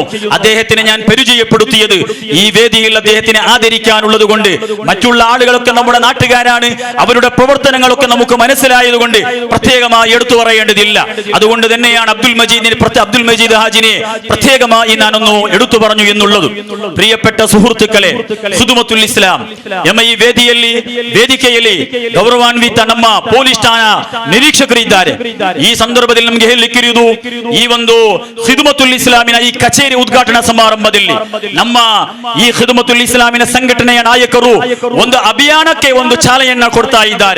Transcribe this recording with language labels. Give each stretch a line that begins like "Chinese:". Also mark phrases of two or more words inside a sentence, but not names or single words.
Malayalam: അദ്ദേഹത്തിനെ ഞാൻ പരിചയപ്പെടുത്തിയത് ഈ വേദിയിൽ അദ്ദേഹത്തിനെ ആദരിക്കാനുള്ളത് കൊണ്ട്, മറ്റുള്ള ആളുകളൊക്കെ നമ്മുടെ നാട്ടുകാരാണ്, അവരുടെ പ്രവർത്തനങ്ങളൊക്കെ നമുക്ക് മനസ്സിലായതുകൊണ്ട് പ്രത്യേകമായി എടുത്തു പറയേണ്ടതില്ല. അതുകൊണ്ട് തന്നെയാണ് അബ്ദുൽ മജീദ് ഹാജിനെ പ്രത്യേകമായി ഞാനൊന്ന് എടുത്തു പറഞ്ഞു എന്നുള്ളത്.
Kannada: ಪ್ರಿಯപ്പെട്ട ಸುಹೃತ್ತುಗಳೇ, ಖಿದ್ಮತ್ತುಲ್ ಇಸ್ಲಾಂ ಎಂಬ ಈ ವೇದಿಕೆಯಲ್ಲಿ ಗೌರವಾನ್ವಿತ ನಮ್ಮ ಪೊಲೀಸ್ ಠಾಣಾ ನಿರೀಕ್ಷಕರಿದ್ದಾರೆ. ಈ ಸಂದರ್ಭದಲ್ಲಿ ನಮಗೆ ಹೇಳಲಿಕ್ಕಿರುವುದು, ಈ ಒಂದು ಖಿದ್ಮತ್ತುಲ್ ಇಸ್ಲಾಮಿನ ಈ ಕಚೇರಿ ಉದ್ಘಾಟನಾ ಸಮಾರಂಭದಲ್ಲಿ ನಮ್ಮ ಈ ಖಿದ್ಮತ್ತುಲ್ ಇಸ್ಲಾಮಿನ ಸಂಘಟನೆಯ ನಾಯಕರು ಒಂದು ಅಭಿಯಾನಕ್ಕೆ ಒಂದು ಚಾಲನೆಯನ್ನ ಕೊಡ್ತಾ ಇದ್ದಾರೆ.